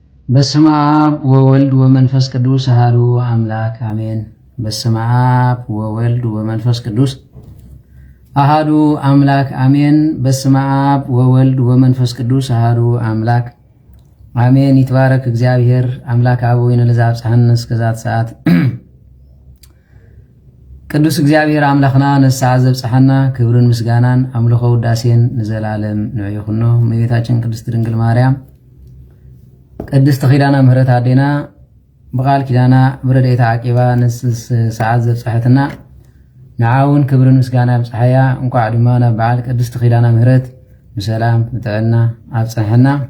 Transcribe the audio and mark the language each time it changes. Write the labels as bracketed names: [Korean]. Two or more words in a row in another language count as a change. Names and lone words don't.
[Geez] በስመ አብ ወወልድ ወመንፈስ ቅዱስ አሐዱ አምላክ አሜን። በስመ አብ ወወልድ ወመንፈስ ቅዱስ አሐዱ አምላክ አሜን። በስመ አብ ወወልድ ወመንፈስ ቅዱስ አሐዱ አምላክ አሜን። ይትባረክ እግዚአብሔር አምላክ አበዊነ ለዘአብጽሐነ እስከዛት ሰዓት [Tigrinya] ቅዱስ እግዚአብሔር አምላኽና ነስዓ ዘብጽሐና ክብርን ምስጋናን አምልኾ ውዳሴን ንዘላለም ንዕይኹኖ እመቤታችን ቅድስት ድንግል ማርያም ቅድስት ኪዳነ ምህረት አዴና በቃል ኪዳና ብረድኤታ ዓቂባ ንስ ሰዓት ዘብጽሐትና ንዓውን ክብርን ምስጋና ብጽሐያ እንኳዕ ድማ ናብ በዓል ቅድስት ኪዳነ ምህረት ብሰላም ብጥዕና አብጽሐና።